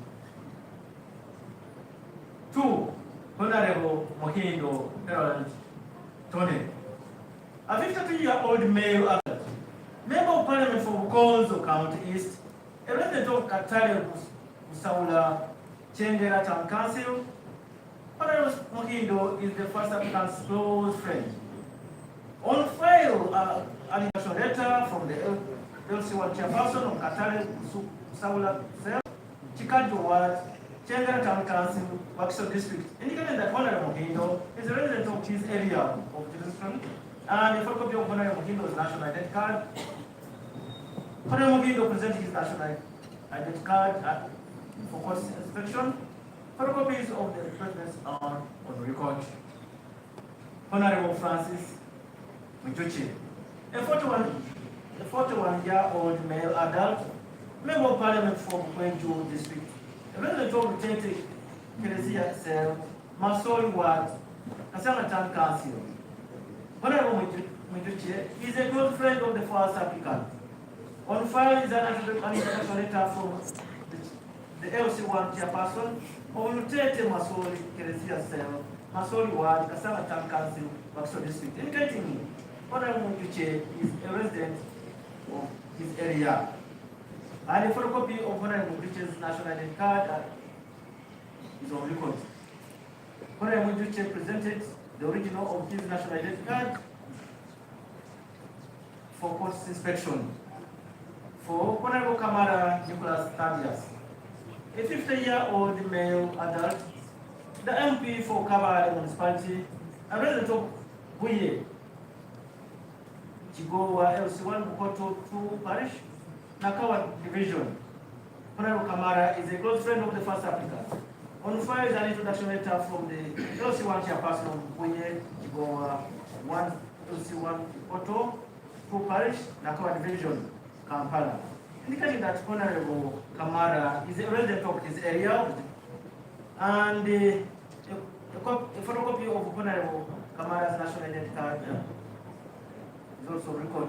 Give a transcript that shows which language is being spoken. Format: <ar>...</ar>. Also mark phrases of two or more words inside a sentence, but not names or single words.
<en>2. Honorable Mohindo Harold Tony, a 52-year-old male adult, member of Parliament for Bukonzo County East, a resident of Katale Busaula, Chengera Town Council. Honorable Mohindo is the first applicant's close friend. On file, an introduction letter from the LC1 chairperson of Katale Busaula Cell, Chikajo Ward, Chengera Town Council, Wakiso District, indicating that Honorable Mohindo is a resident of his area of jurisdiction, and a photocopy of Honorable Mohindo's national identity card Honorable Gindo presented his national identity card for court inspection. Photocopies of the documents are on record. Honorable Francis Mijuchi, a 41-year-old male adult, member of parliament from Kwenju district, a resident of Tete Keresia Cell, Masoli Ward, Kasama Town Council. Honorable Mijuchi is a close friend of the first applicant. On file is an international letter from the LC1 chairperson of Tete Masoli Keresia Cell, Masoli Ward, Kasama Town Council, Bakso district, indicating Honorable Mijuchi is a resident of his area. And a photocopy of Honorable Mijuchi's national identity card is on record. Honorable Mijuchi presented the original of his national identity card for court inspection. For Honorable Kamara Nicholas Thaddeus, a 50-year-old male adult, the MP for Kabale Municipality, a resident of Buye, Chigowa LC1 Bukoto 2 Parish, Nakawa Division. Honorable Kamara is a close friend of the first applicant. On file is an introduction letter from the LC1 chairperson of Buye, Chigowa 1 LC1 Bukoto 2 Parish, Nakawa Division, Kampala, indicating that Honorable Kamara is a resident of his area, and a photocopy of Honorable Kamara's national identity card is also recorded.</en>